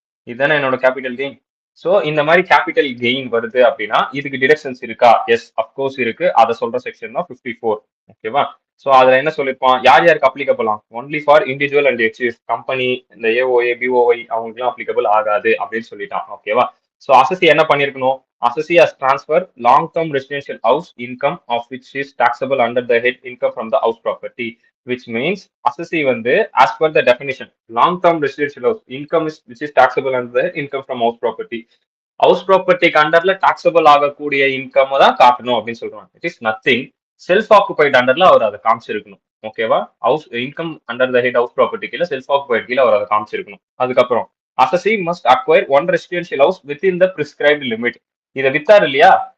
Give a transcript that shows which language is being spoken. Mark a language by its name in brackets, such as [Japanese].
[Tamil] இதுதானே என்னோட capital gain. So இந்த மாதிரி கேபிட்டல் கெயின் வருது அப்படின்னா இதுக்கு டிடக்ஷன்ஸ் இருக்கா? எஸ், அப்கோர்ஸ் இருக்கு. அதை சொல்ற செக்ஷன் தான் 54. ஓகேவா? ஸோ அதுல என்ன சொல்லிருப்பான், யார் யாருக்கு அப்ளிகபிளாம்? [English] only for individual and எக்ஸிஸ் company, இந்த AOP BOI [Tamil] அவங்களுக்குலாம் அப்ளிகபிள் ஆகாது அப்படின்னு சொல்லிட்டான். ஓகேவா? ஸோ அசசி என்ன பண்ணிருக்கணும்? [English] Assessee as transfer long term residential house income of which is taxable under the head income from the house property, which means assessee வந்து as per the definition long term residential house income is which is taxable under the income from house property. [Tamil] House ப்ராப்பர்ட்டிக்கு அண்டர்ல taxable ஆகக்கூடிய income தான் காட்டணும் அப்படின்னு சொல்றாங்க. [English] It is nothing. [Tamil] Self occupied அண்டர்ல அவர் அதை காமிச்சிருக்கணும். ஓகேவா? [English] house income under the head house property [Tamil] கீழே self occupied கீழே அவர் அதை காமிச்சிருக்கணும். [English] அதுக்கப்புறம் assessee must acquire one residential house within the prescribed limit. [Tamil] இதை வித்தாரு இல்லையா?